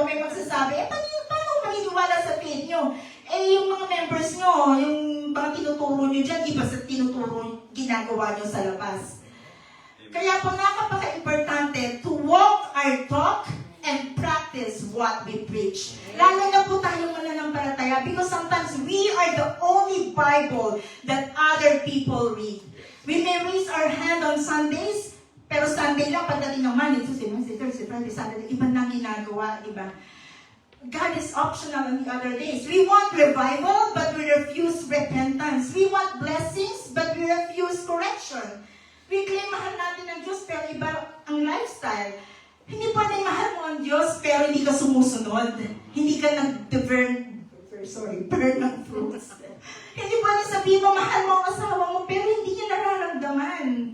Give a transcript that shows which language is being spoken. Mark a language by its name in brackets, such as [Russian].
[Filipino] May magsasabi, paano maniniwala sa faith nyo? Yung mga members nyo, yung mga tinuturo nyo dyan, di ba sa tinuturo ginagawa nyo sa labas? Kaya po napaka-importante [English] to walk our talk and practice what we preach. [Filipino] Lalo na po tayong mananampalataya [English] because sometimes we are the only Bible that other people read. We may raise our hand on Sundays, pero Sunday lang, pagdating ng Monday, Tuesday, Wednesday, Thursday, Friday, Saturday, [Filipino] iba nang ginagawa, di ba? [English] God is optional on the other days. We want revival, but we refuse repentance. We want blessings, but we refuse correction. We claim [Filipino] mahal natin ang Diyos, pero iba ang lifestyle. Hindi pa rin mahal mo ang Diyos, pero hindi ka sumusunod. Hindi ka burn ng fruits. Hindi pa rin sabihin mo, mahal mo ang asawa mo, pero hindi niya nararamdaman.